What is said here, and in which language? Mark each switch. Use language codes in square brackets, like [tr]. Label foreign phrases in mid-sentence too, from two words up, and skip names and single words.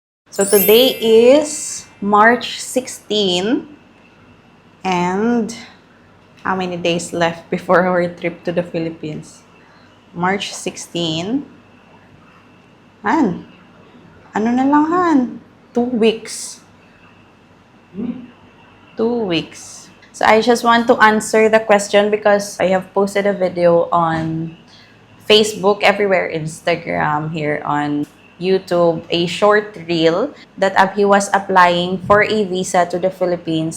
[en] So today is March 16 and how many days left before our trip to the Philippines? [tl] March 16. Han, ano na lang Han? [en] 2 weeks. 2 weeks. So I just want to answer the question because I have posted a video on Facebook, everywhere, Instagram, here on YouTube, a short reel that he was applying for a visa to the Philippines.